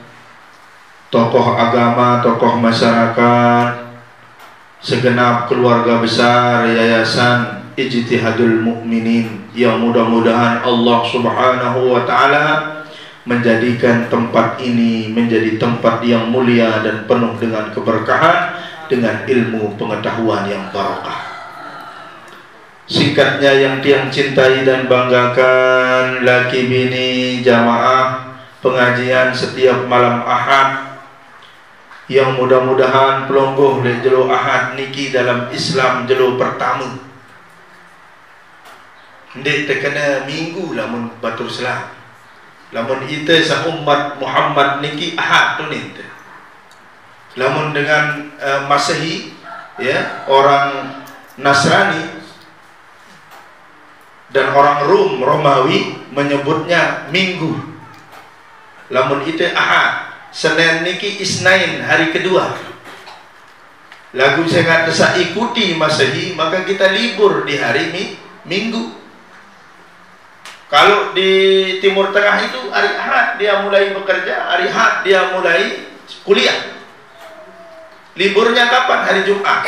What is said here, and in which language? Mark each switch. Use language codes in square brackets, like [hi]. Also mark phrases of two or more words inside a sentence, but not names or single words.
[id] tokoh agama, tokoh masyarakat, segenap keluarga besar Yayasan Ijtihadul Mukminin, yang mudah-mudahan Allah [ar] سبحانه وتعالى [id] menjadikan tempat ini menjadi tempat yang mulia dan penuh dengan keberkahan, dengan ilmu pengetahuan yang barakah. [sas] Singkatnya yang tiang cintai dan banggakan, laki bini jamaah pengajian setiap malam Ahad, yang mudah-mudahan pelonggoh le jelo Ahad niki dalam Islam jelo pertama. Ndek terkena minggu lamun batur Islam. Lamun ite sa umat Muhammad niki Ahad tu ninte. [id] Lamun dengan Masehi, ya, orang Nasrani dan orang Romawi menyebutnya minggu. [sas] Lamun ite Ahad. Senin niki Isnain, [id] hari kedua. Lagu saya kata ikuti Masehi, maka kita libur di hari Minggu. Kalau di Timur Tengah itu hari Ahad dia mulai bekerja, hari Ahad dia mulai kuliah. Liburnya kapan? Hari Jumat.